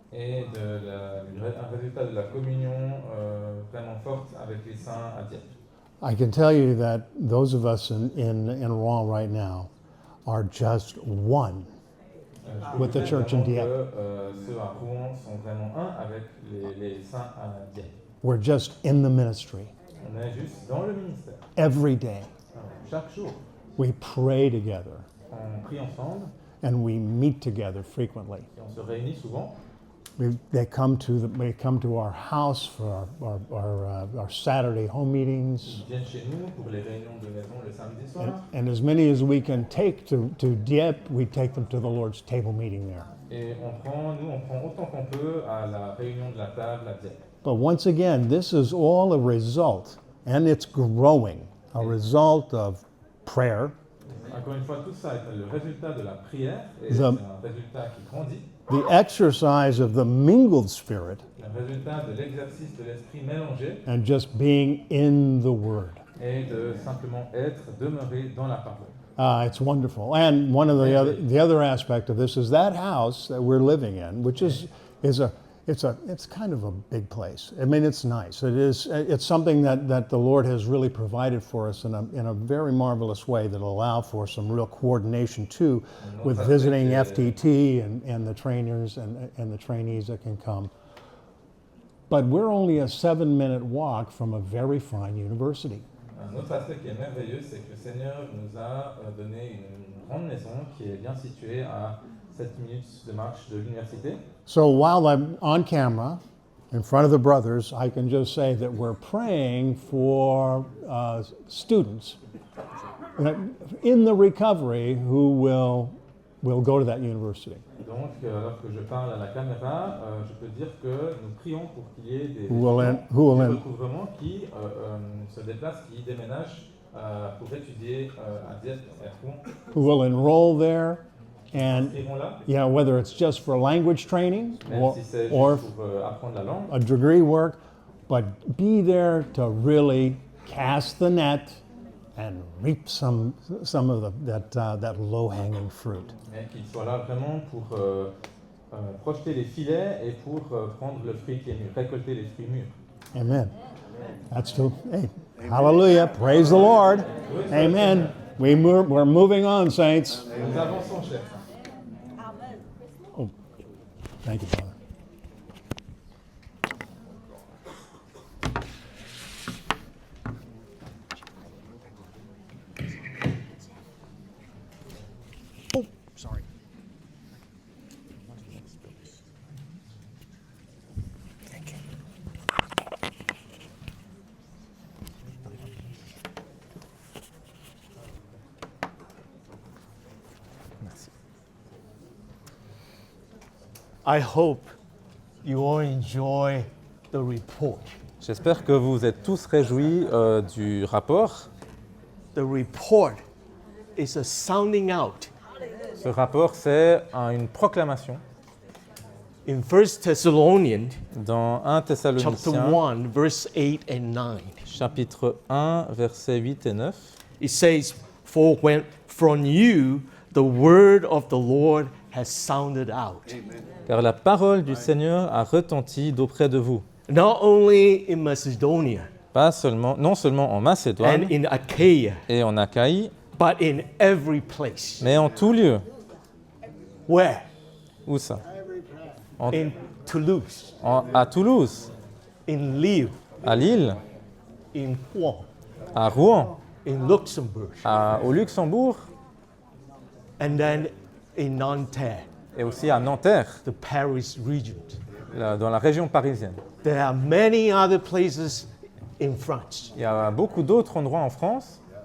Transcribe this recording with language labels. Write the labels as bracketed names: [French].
[French] Et un résultat de la communion vraiment forte avec les saints à Dieppe. [English] I can tell you that those of us in Rouen right now are just one with the church in Dieppe. [French] Ceux à Rouen sont vraiment un avec les saints à Dieppe. [English] We're just in the ministry. [French] On est juste dans le ministère. [English] Every day [French] Chaque jour, [English] we pray together [French] on prie ensemble [English] and we meet together frequently. [French] et on se réunit souvent. [English] They come to our house for our Saturday home meetings. [French] Ils viennent chez nous pour les réunions de maison le samedi soir. [English] And as many as we can take to Dieppe, we take them to the Lord's table meeting there. [French] Et on prend autant qu'on peut à la réunion de la table à Dieppe. [English] But once again, this is all a result, and it's growing, a result of prayer, [French] Encore une fois, tout ça est le résultat de la prière et [English] The- [French] c'est un résultat qui grandit. [English] The exercise of the mingled spirit [French] Le résultat de l'exercice de l'esprit mélangé [English] and just being in the Word. [French] et de simplement être, demeurer dans la parole. [English] It's wonderful. And one of the other aspect of this is that house that we're living in, which is it's kind of a big place. I mean, it's nice. It's something that the Lord has really provided for us in a very marvelous way that allow for some real coordination too with visiting FTT and the trainers and the trainees that can come. But we're only a 7-minute walk from a very fine university. [French] Un autre aspect qui est merveilleux, c'est que le Seigneur nous a donné une grande maison qui est bien située à 7 minutes de marche de l'université. [English] So while I'm on camera in front of the brothers, I can just say that we're praying for students in the recovery who will go to that university. [French] Donc, lorsque je parle à la caméra, je peux dire que nous prions pour qu'il y ait des [English] Who will [French] étudiants [English] who will [French] du recouvrement qui se déplacent, qui déménagent pour étudier à Dieppe et à Rouen. [English] Who will enroll there, and [French] Ils iront là, [English] whether it's just for language training [French] même si c'est [English] or [French] juste pour apprendre la langue, [English] a degree work, but be there to really cast the net and reap some of that low-hanging fruit. [French] mais qu'ils soient là vraiment pour projeter les filets et pour prendre le fruit qui est mûr, récolter les fruits mûrs. [English] Amen. That's true. Hey, hallelujah. Praise the Lord. Amen. We're moving on, saints. [French] Nous avançons, chef. [English] Oh, thank you, brother. Oh, sorry. Thank you. I hope you all enjoy the report. [French] J'espère que vous êtes tous réjouis du rapport. [English] The report is a sounding out. [French] Ce rapport, c'est une proclamation. [English] In 1 Thessalonians [French] Dans 1 [English] chapter [French] Thessaloniciens, [English] 1, verse 8 and 9, [French] chapitre 1, versets 8 et 9, [English] it says, For when from you the word of the Lord has sounded out, [French] car la parole du Seigneur a retenti d'auprès de vous, [English] not only in Macedonia [French] non seulement en Macédoine [English] and in Achaia, [French] et en Achaïe, [English] but in every place. [French] mais en tout lieu. [English] Where? [French] Où ça? [English] In Toulouse, [French] À Toulouse, [English] in Lille, [French] à Lille, [English] in Rouen, [French] à Rouen, [English] in Luxembourg, [French] au Luxembourg [English] and then in Nanterre, [French] et aussi à Nanterre, [English] the Paris region. [French] dans la région parisienne. [English] There are many other places in France [French] Il y a beaucoup d'autres endroits en France